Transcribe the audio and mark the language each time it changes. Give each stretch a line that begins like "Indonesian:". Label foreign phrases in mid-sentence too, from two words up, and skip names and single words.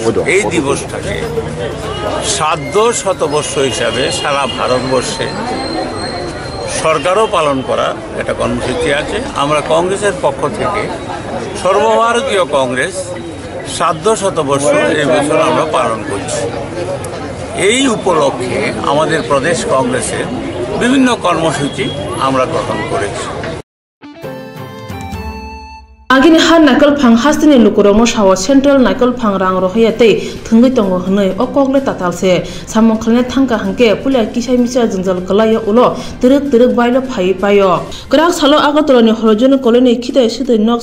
Bangla: এই দিবসটাকে সার্ধ শতবর্ষ হিসাবে সারা ভারতবর্ষে সরকারও পালন করার একটা কর্মসূচি আছে। আমরা কংগ্রেসের পক্ষ থেকে, সর্বভারতীয় কংগ্রেস সার্ধ শতবর্ষ এই বছর আমরা পালন করছি। এই উপলক্ষে আমাদের প্রদেশ কংগ্রেসের বিভিন্ন কর্মসূচি আমরা গ্রহণ করেছি।
Kok Borok: आगिनि हा नाइकल फांग हास्तिनि लुकुरंग साव सेंट्रल नाइकल फांग रांग रहियाते थंगै तंग हनै ओ कगले तातालसे सामं खलने थांका हांके पुलिया किसाय मिसा जंजल गलायो उलो तिरक तिरक बायलो फाइ पायो ग्राक सालो आगतरनि हरजन कलेनि खिताय सिदै नक